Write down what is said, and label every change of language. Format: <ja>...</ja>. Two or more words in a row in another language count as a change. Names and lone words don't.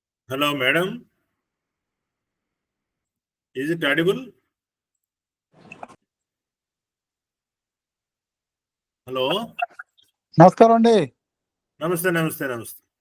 <en>Hello, madam. Is it audible? Hello.</en> <te>నమస్కారం అండి.</te> <hi>नमस्ते, नमस्ते, नमस्ते.</hi>